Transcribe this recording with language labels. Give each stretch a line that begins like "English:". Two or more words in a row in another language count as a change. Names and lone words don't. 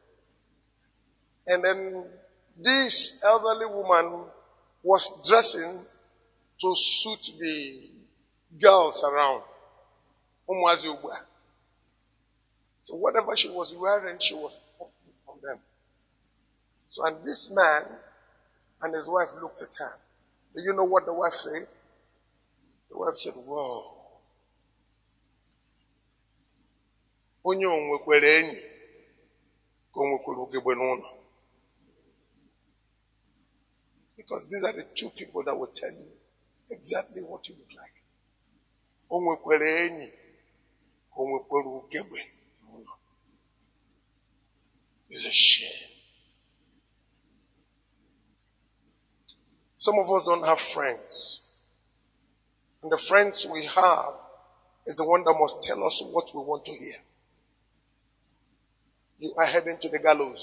English: And then this elderly woman was dressing to suit the girls around. So whatever she was wearing, she was from them. So, and this man and his wife looked at her. Do you know what the wife said? The wife said, "Whoa.
Igbo: Onye onwekwere enyi ka onwekwere ugegbe n'ụlọ."
English: Because these are the two people that will tell you exactly what you look like.
Igbo: Onwekwere enyi ka onwekwere ugegbe n'ụlọ.
English: It's a shame. Some of us don't have friends. And the friends we have is the one that must tell us what we want to hear. You are heading to the gallows.